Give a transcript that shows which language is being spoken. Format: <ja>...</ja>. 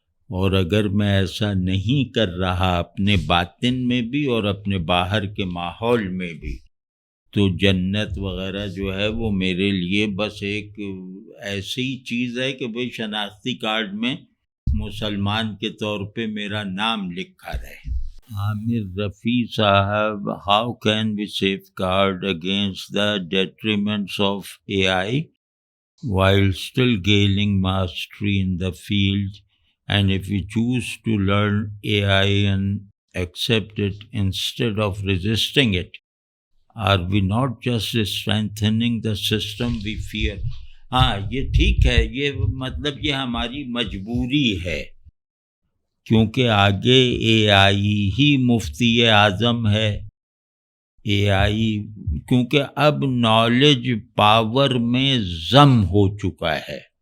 <ur>اور اگر میں ایسا نہیں کر رہا اپنے باطن میں بھی اور اپنے باہر کے ماحول میں بھی، تو جنت وغیرہ جو ہے وہ میرے لیے بس ایک ایسی چیز ہے کہ بھئی شناختی کارڈ میں مسلمان کے طور پہ میرا نام لکھا رہے.</ur> <en>عامر رفیع صاحب، how can we safeguard against the detriments of AI while still gaining mastery in the field? And if we choose to learn AI and accept it instead of resisting it, are we not just strengthening the system we fear?</en> <ur>ہاں، یہ ٹھیک ہے، یہ مطلب یہ ہماری مجبوری ہے، کیونکہ آگے AI ہی مفتی اعظم ہے. AI کیونکہ اب نالج پاور میں ضم ہو چکا ہے.</ur>